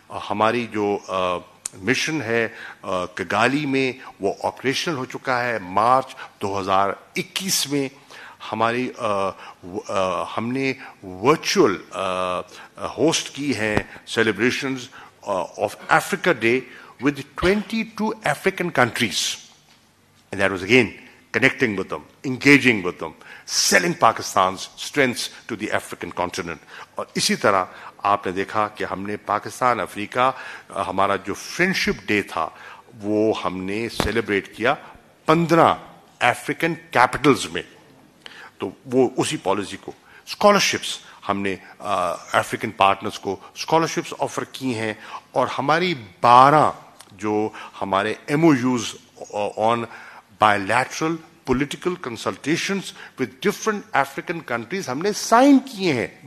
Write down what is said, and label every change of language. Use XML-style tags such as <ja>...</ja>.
<ur>ہماری جو مشن ہے کگالی میں وہ آپریشنل ہو چکا ہے مارچ 2021 میں. ہماری ہم نے ورچوئل ہوسٹ کی ہیں celebrations of Africa day</ur> <en>with 22 African countries. And that was again connecting with them, engaging with them, selling Pakistan's strengths to the African continent.</en> <ur>اور اسی طرح آپ نے دیکھا کہ ہم نے پاکستان افریقہ ہمارا جو فرینڈشپ ڈے تھا وہ ہم نے سیلیبریٹ کیا 15 افریقن کیپٹلز میں. تو وہ اسی پالیسی کو اسکالرشپس ہم نے افریقن پارٹنرز کو اسکالرشپس آفر کی ہیں اور ہماری 12 جو ہمارے MOUs</ur> <en>on bilateral political consultations with different African countries</en> <ur>ہم نے سائن کیے ہیں.</ur>